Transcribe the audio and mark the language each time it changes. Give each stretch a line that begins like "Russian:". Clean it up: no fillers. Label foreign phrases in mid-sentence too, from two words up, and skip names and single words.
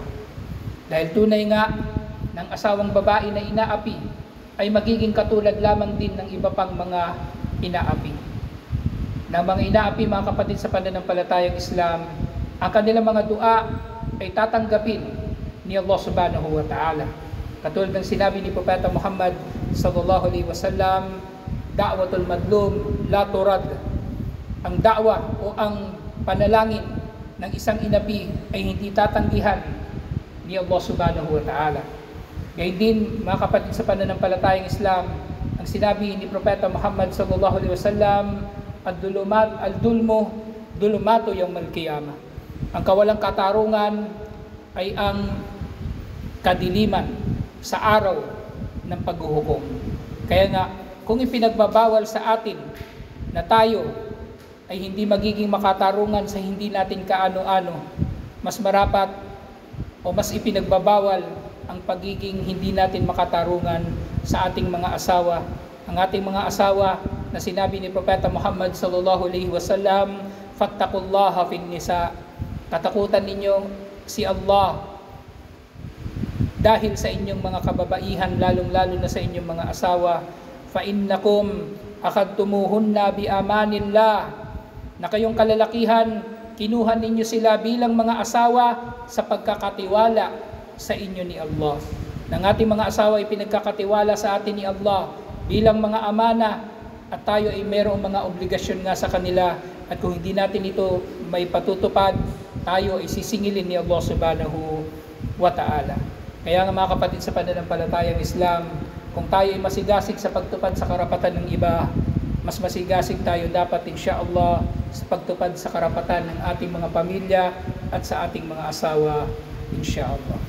Filipino: Dahil tunay nga ng asawang babae na inaapi ay magiging katulad lamang din ng iba pang mga inaapi. Ng mga inaapi, mga kapatid sa pananampalatayang Islam, ang kanilang mga dua ay tatanggapin ni Allah
Arabic: سبحانه وتعالى.
Filipino: Katulad ng sinabi ni Propeta Muhammad
Arabic: صلى الله عليه وسلم, "دعوة المظلوم لا ترد."
Filipino: Ang da'wa o ang panalangin ng isang inapi ay hindi tatanggihan ni Allah
Arabic: سبحانه وتعالى.
Filipino: Gayun din, mga kapatid sa pananampalatayang Islam, ang sinabi ni Propeta Muhammad
Arabic: صلى الله عليه وسلم, "الظلم ظلمات يوم القيامة."
Filipino: Ang kawalang katarungan ay ang kadiliman sa araw ng paghuhukom. Kaya nga, kung ipinagbabawal sa atin na tayo ay hindi magiging makatarungan sa hindi natin kaano-ano, mas marapat o mas ipinagbabawal ang pagiging hindi natin makatarungan sa ating mga asawa. Ang ating mga asawa na sinabi ni Propeta Muhammad
Arabic: صلى الله عليه وسلم, "فاتقوا الله في النساء."
Filipino: Katakutan ninyo si Allah dahil sa inyong mga kababaihan, lalong-lalo na sa inyong mga asawa.
Arabic: "فإنكم أخذتموهن بأمان الله."
Filipino: Na kayong kalalakihan, kinuha ninyo sila bilang mga asawa sa pagkakatiwala sa inyo ni Allah. Nang ating mga asawa ay pinagkakatiwala sa atin ni Allah bilang mga amana, at tayo ay mayroong mga obligasyon nga sa kanila, at kung hindi natin ito may patutupad, tayo ay sisingilin ni Allah
Arabic: سبحانه وتعالى.
Filipino: Kaya nga, mga kapatid sa pananampalatayang Islam, kung tayo ay masigasig sa pagtupad sa karapatan ng iba, mas masigasig tayo dapat insyaallah sa pagtupad sa karapatan ng ating mga pamilya at sa ating mga asawa, insyaallah.